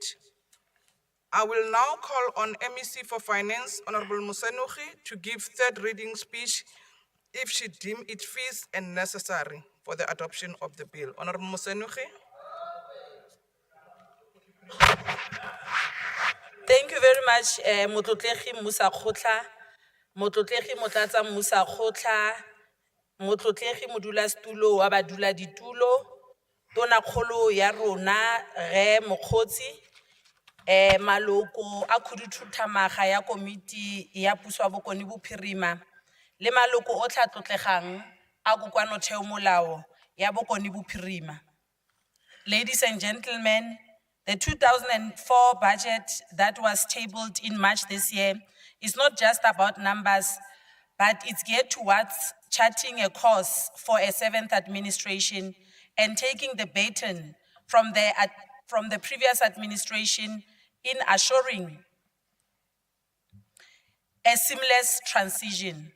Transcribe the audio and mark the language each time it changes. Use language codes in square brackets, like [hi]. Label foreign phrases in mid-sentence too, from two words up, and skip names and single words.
[en] I will now call on MEC for Finance, Honorable Musenuchi, to give third reading speech if she deem it feasible and necessary for the adoption of the bill. Honorable Musenuchi. Thank you very much, [tn] Motlotlegi Musa Khotla, Motlotlegi Motlatsa Musa Khotla, Motlotlegi Modula Stulo wa badula ditulo, Tona Kgolo ya rona Re Mokgotsi, maloko a khuduthamaga ya komiti ya puso ya bokoni bophirima, le maloko o tla tlotlegang a kokwanotheo molao ya bokoni bophirima. [en] Ladies and gentlemen, the 2004 budget that was tabled in March this year is not just about numbers, but it's geared towards charting a course for a seventh administration and taking the baton from the previous administration in assuring a seamless transition.